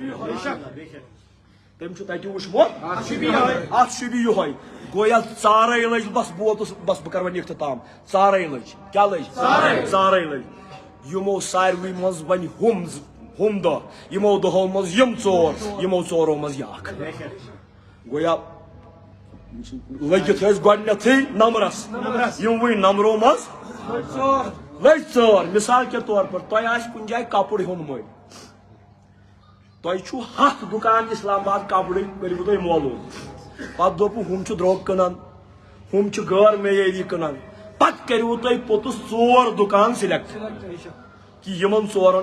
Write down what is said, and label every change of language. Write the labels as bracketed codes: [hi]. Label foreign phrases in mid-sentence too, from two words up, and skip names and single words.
[ks] تٔمۍ چھُ تتہِ وٕچھمُت اتھ شوٗبہِ یِہوے گوٚو یتھ ژارے لٔج بس بہٕ ووتُس بس بہٕ کرٕ وۄنۍ اختتام ژارے لٔج کیٛاہ لٔج ژارے لٔج یِمو ساروٕے منٛز وۄنۍ ہُم دۄہ یِمو دۄہو منٛز یِم ژور یِمو ژورو منٛز یہِ اکھ گویا لٔگِتھ ٲسۍ گۄڈنیتھٕے نمبرس یِموٕے نمبرو منٛز لٔگۍ ژور [ur] مثال کے طور پر [ks] تۄہہِ آسہِ کُنہِ جایہِ کپُر ہیوٚن مٔلۍ تۄہہِ چھُو 100 دُکان اسلام آباد کپرٕکۍ کٔرِو تۄہہِ معلوٗم پتہٕ دوٚپوٕ ہُم چھِ درٛوگ کٕنان ہُم چھِ غٲر معیٲری کٕنان پتہٕ کٔرِو تۄہہِ پوٚتُس 4 دُکان سِلیکٹ کہ یمن ژورن